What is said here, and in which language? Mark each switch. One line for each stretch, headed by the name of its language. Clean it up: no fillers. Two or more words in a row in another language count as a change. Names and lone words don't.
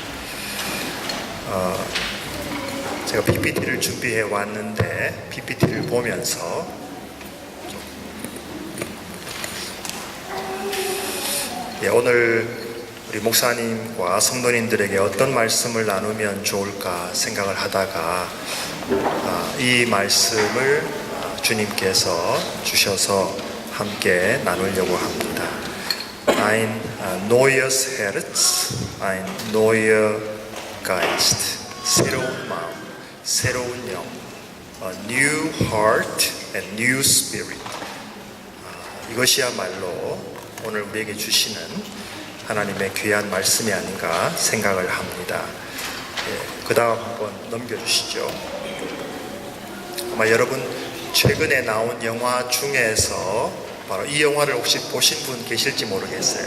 Korean: 제가 PPT를 준비해 왔는데 PPT를 보면서 오늘 우리 목사님과 성도님들에게 어떤 말씀을 나누면 좋을까 생각을 하다가 이 말씀을 주님께서 주셔서 함께 나누려고 합니다.
German: Ein neues Herz, ein neuer Geist.
Korean: 새로운 마음, 새로운 영,
English: A new heart and new spirit.
Korean: 이것이야말로 오늘 우리에게 주시는 하나님의 귀한 말씀이 아닌가 생각을 합니다. 그 다음 한번 넘겨주시죠. 아마 여러분 최근에 나온 영화 중에서 바로 이 영화를 혹시 보신 분 계실지 모르겠어요.